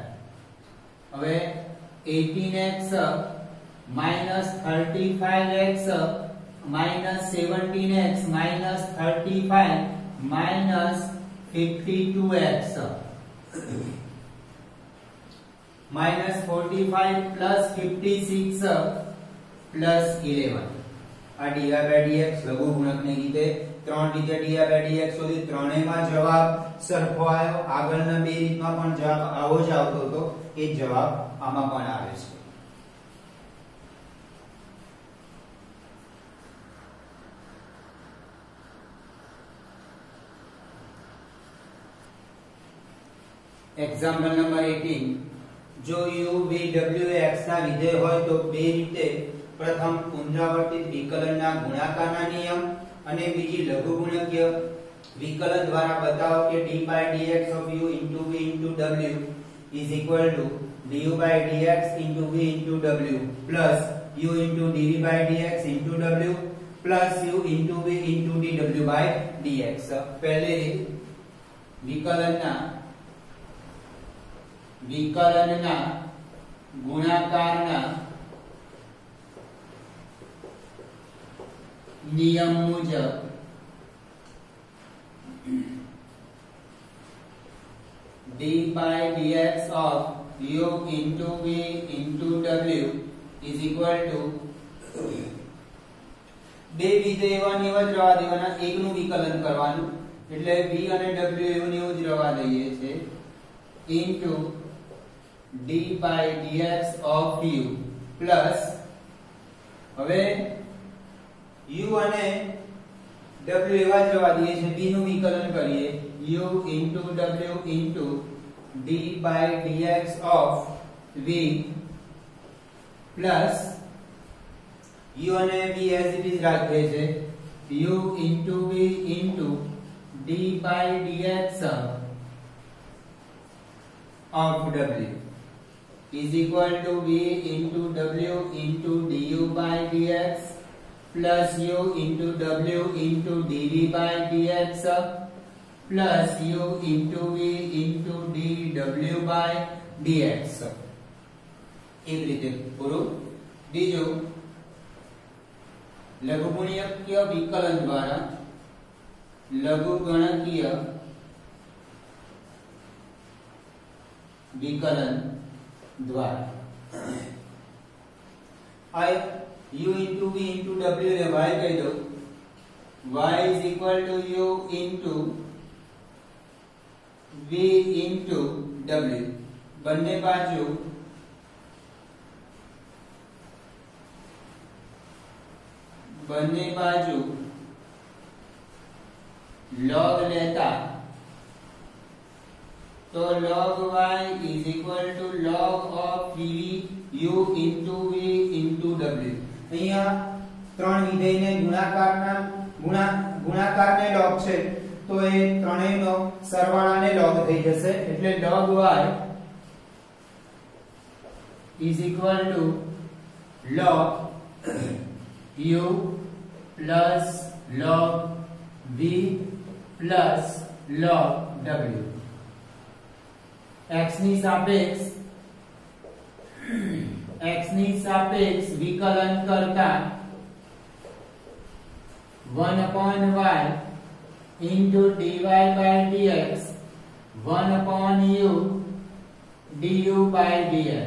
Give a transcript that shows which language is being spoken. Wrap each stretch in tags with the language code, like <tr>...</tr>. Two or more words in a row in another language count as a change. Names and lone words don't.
<en>હવે 18x minus 35x minus 17x minus 35 minus 52x minus 45 plus 56 plus 11.</en> <gu>આ</gu> <en>dy by dx</en> <gu>લઘુગુણકની રીતે ત્રણ રીતે</gu> <en>dy by dx</en> <gu>સુધી ત્રણેયમાં જવાબ સરખો આવ્યો. આગળના બે રીતમાં પણ જવાબ આવો જ આવતો હતો, એ જવાબ આમાં પણ આવે છે.</gu> <en>example number</en> <gu>18, જો u v w x ના વિધેય હોય તો બે રીતે, પ્રથમ પુનરાવર્તિત વિકલનના ગુણાકારના નિયમ અને બીજી લઘુગુણકીય વિકલન દ્વારા બતાવો કે</gu> <en>d by dx of u into v into w is equal to du by dx into v into w plus u into dv by dx into w plus u into v into dw by dx.</en> <gu>પહેલી રીત વિકલનના ગુણાકારના નિયમ મુજબ</gu> <en>d by dx of u into v into w is equal to</en> <gu>બે વિધેય એવા ને એવા જ રહેવા દેવાના, એકનું વિકલન કરવાનું એટલે v અને w એવું ને એવું જ રહેવા દઈએ છે</gu> <en>into d by dx of u plus,</en> <gu>હવે u અને w એવા જ રહેવા દઈએ છે, b નું વિકલન કરીએ</gu> <en>u into w into d by dx of v plus u અને v as it is</en> <gu>રાખીએ છે</gu> <en>u into v into d by dx of w is equal to v into w into du by dx plus u into w into dv by dx plus u into v into dw by dx.</en> <gu>એક રીતે પૂરું. બીજું લઘુગુણકીય વિકલન દ્વારા લઘુગણકીય વિકલન દ્વારા I</gu> <en>u into v into w</en> <gu>ને y કહી દો,</gu> <en>y is equal to u into v into w.</en> <gu>બંને બાજુ</gu> <en>log</en> <gu>લેતા તો</gu> <en>log y is equal to log of v u into v into w.</en> <gu>અહીંયા ત્રણ વિધેયને ગુણાકારને log છે તો એ ત્રણેયનો સરવાળાને log થઈ જશે એટલે</gu> <en>log y is equal to log u plus log v plus log w. x</en> <gu>ની સાપેક્ષ વિકલન કરતા</gu> <en>1 upon y into dy by dx 1 upon u du by dx.</en>